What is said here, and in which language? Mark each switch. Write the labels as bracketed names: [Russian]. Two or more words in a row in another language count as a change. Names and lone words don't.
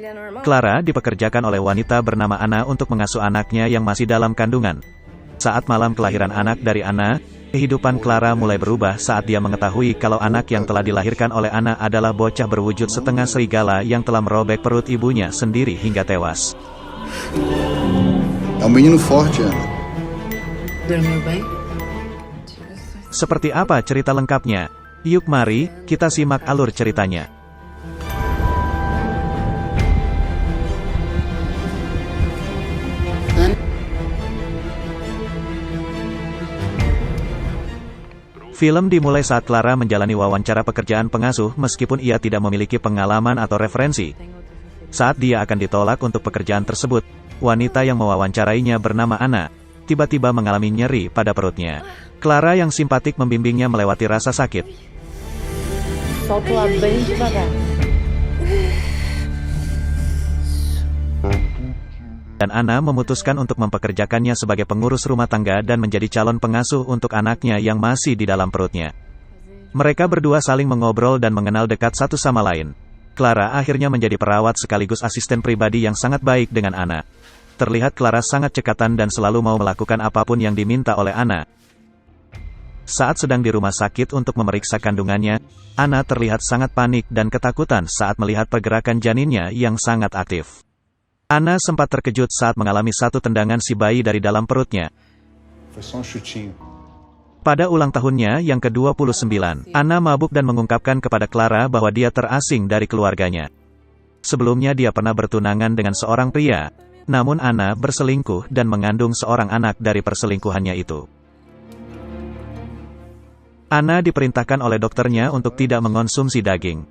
[Indonesian] Clara dipekerjakan oleh wanita bernama Anna untuk mengasuh anaknya yang masih dalam kandungan. Saat malam kelahiran anak dari Anna, kehidupan Clara mulai berubah saat dia mengetahui kalau anak yang telah dilahirkan oleh Anna adalah bocah berwujud setengah serigala yang telah merobek perut ibunya sendiri hingga tewas. [Portuguese] É um menino forte, Ana. Dormiu bem? [Indonesian] Seperti apa cerita lengkapnya? Yuk mari, kita simak alur ceritanya. Film dimulai saat Clara menjalani wawancara pekerjaan pengasuh meskipun ia tidak memiliki pengalaman atau referensi. Saat dia akan ditolak untuk pekerjaan tersebut, wanita yang mewawancarainya bernama Anna, tiba-tiba mengalami nyeri pada perutnya. Clara yang simpatik membimbingnya melewati rasa sakit. [Portuguese] Solta o lado bem devagar. [Indonesian] Dan Anna memutuskan untuk mempekerjakannya sebagai pengurus rumah tangga dan menjadi calon pengasuh untuk anaknya yang masih di dalam perutnya. Mereka berdua saling mengobrol dan mengenal dekat satu sama lain. Clara akhirnya menjadi perawat sekaligus asisten pribadi yang sangat baik dengan Anna. Terlihat Clara sangat cekatan dan selalu mau melakukan apapun yang diminta oleh Anna. Saat sedang di rumah sakit untuk memeriksa kandungannya, Anna terlihat sangat panik dan ketakutan saat melihat pergerakan janinnya yang sangat aktif. Anna sempat terkejut saat mengalami satu tendangan si bayi dari dalam perutnya. [Portuguese] Foi só um chutinho. [Indonesian] Pada ulang tahunnya yang ke-29, Anna mabuk dan mengungkapkan kepada Clara bahwa dia terasing dari keluarganya. Sebelumnya dia pernah bertunangan dengan seorang pria, namun Anna berselingkuh dan mengandung seorang anak dari perselingkuhannya itu. Anna diperintahkan oleh dokternya untuk tidak mengonsumsi daging.